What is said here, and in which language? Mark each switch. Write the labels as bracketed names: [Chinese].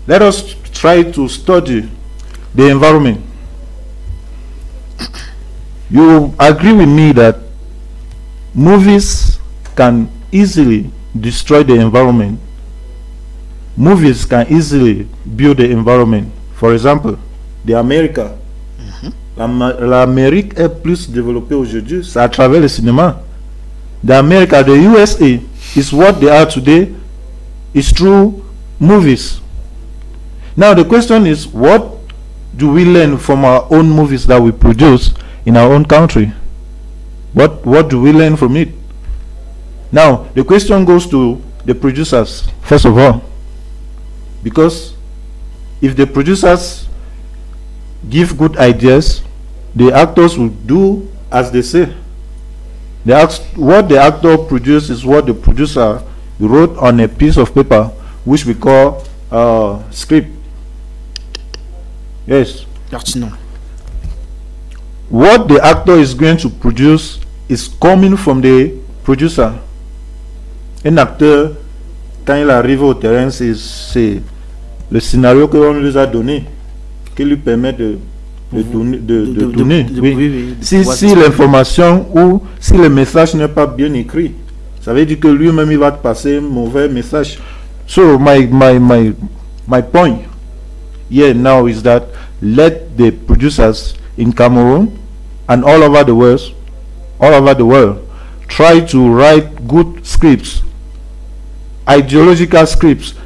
[English] let us try to study the environment. You agree with me that movies can easily destroy the environment movies can easily build the environment. For example, the America. [French] L'Amérique est plus développée aujourd'hui, c'est à travers le cinéma. [English] The America, the USA, is what they are today, is through movies. Now the question is, what do we learn from our own movies that we produce in our own country? What do we learn from it? Now the question goes to the producers, first of all, because if the producers give good ideas, the actors will do as they say. What the actor produced is what the producer wrote on a piece of paper, which we call script. Yes. Pertinent. What the actor is going to produce is coming from the producer. [French] Un acteur, quand il arrive au terrain, c'est le scénario que l'on lui a donné qui lui permet de donner. Oui. Si l'information ou si le message n'est pas bien écrit, ça veut dire que lui-même il va te passer un mauvais message. [English] So my point here now is that let the producers in Cameroon and all over the world try to write good scripts, ideological scripts.